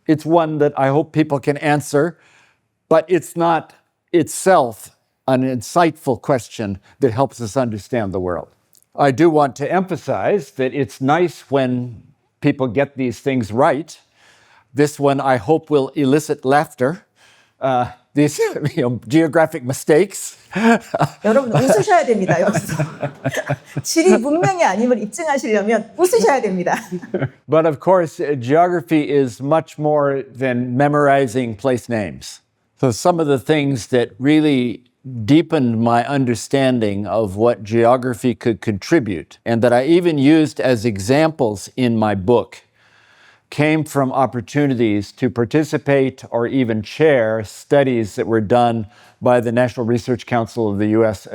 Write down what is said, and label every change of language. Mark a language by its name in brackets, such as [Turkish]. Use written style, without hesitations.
[English] It's one that I hope people can answer, but it's not itself an insightful question that helps us understand the world. I do want to emphasize that it's nice when people get these things right. This one, I hope, will elicit laughter. These geographic mistakes. [Korean] 여러분 웃으셔야 됩니다. 여기서 지리 문명이 아님을 입증하시려면 웃으셔야 됩니다. [English] But of course, geography is much more than memorizing place names. So some of the things that really deepened my understanding of what geography could contribute, and that I even used as examples in my book, came from opportunities to participate or even chair studies that were done by the National Research Council of the U.S.